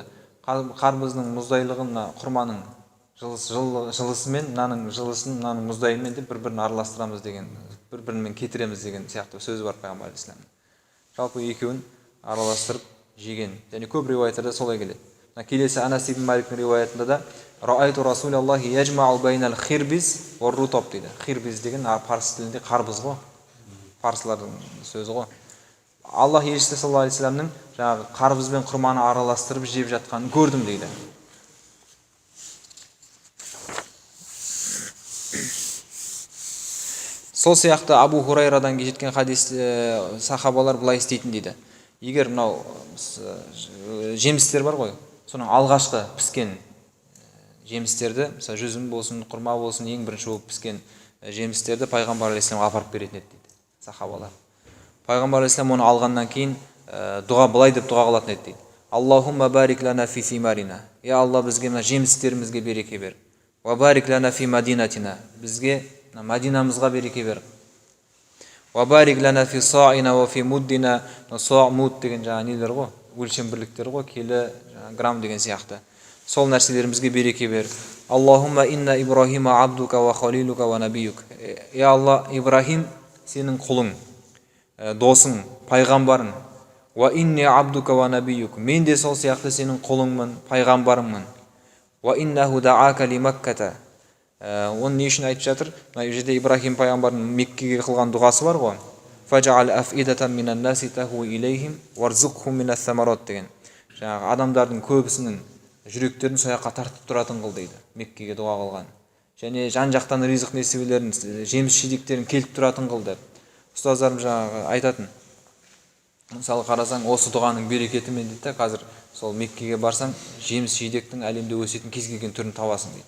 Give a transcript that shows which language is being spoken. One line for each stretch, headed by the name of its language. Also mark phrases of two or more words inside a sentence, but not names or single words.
Kazakh: Қарбыздың мұздайлығына құрманың жылысымен, мынаның жылысын, мынаның мұздайымен деп бір-бірін араластырамыз деген, бір-бірімен кетіреміз деген сияқты сөз бар пайғамбар алейхиссалам. Жалпы екеуін араластырып жеген. Және көп риуаяттарда солай келеді. Келесі Анас ибн Маликтің риуаятында да
Arabic: رأيت رسول الله يجمع بين الخربز والرطب
Kazakh: дейді. Хирбиз деген парсы тілінде қарбыз ғой. Парсылардың сөзі ғой. Аллах елшісі
Arabic: صلى الله عليه وسلم
Kazakh: жаңағы қарбыз бен құрманы араластырып жеп жатқанын көрдім дейді. Сол сияқты Абу Хурайрадан жеткен хадис сахабалар былай істейтін дейді. Егер мынау жемістер бар ғой, соның алғашқы піскен жемістерді, мысалы жүзім болсын, құрма болсын, ең бірінші болып піскен жемістерді пайғамбар алейхиссаламға апарып беретін еді дейді сахабалар. Пайғамбар алейхиссалам оны алғаннан кейін былай деп дұға қылатын еді дейді.
Arabic: اللهم بارك لنا في ثمارنا.
Kazakh: Я Алла, бізге мына жемістерімізге береке бер.
Arabic: وبارك لنا في مدينتنا.
Kazakh: Бізге Мәдинамызға береке бер.
Arabic: وبارك لنا في صاعنا وفي مدنا.
Kazakh: Са муд деген жаңа нелер ғой, өлшем бірліктер ғой, келі, грамм деген сияқты. Сол нәрселерімізге береке бер.
Arabic: اللهم إن إبراهيم عبدك وخليلك ونبيك.
Kazakh: Я Алла, Ибрахим сенің құлың, досың, пайғамбарың.
Arabic: وإني عبدك ونبيك.
Kazakh: Мен де сол сияқты сенің құлыңмын, пайғамбарыңмын.
Arabic: وإنه دعاك لمكة.
Kazakh: Оны не үшін айтып жатыр? Мына жерде Ибрахим пайғамбардың Меккеге қылған дұғасы бар ғой.
Arabic: فاجعل أفئدة من الناس تهوي إليهم وارزقهم من الثمرات деген.
Kazakh: Жаңағы адамдардың көбісінің жүректерін сол жаққа тартып тұратын қыл дейді. Меккеге дұға қылған. Және жан-жақтан ризық несібелерін, жеміс-жидектерін келіп тұратын қыл деп. Ұстаздарым жаңағы айтатын. Мысалы қарасаң, осы дұғаның берекетімен дейді, қазір сол Меккеге барсаң, жеміс-жидектің әлемде өсетін кез келген түрін табасың дейді.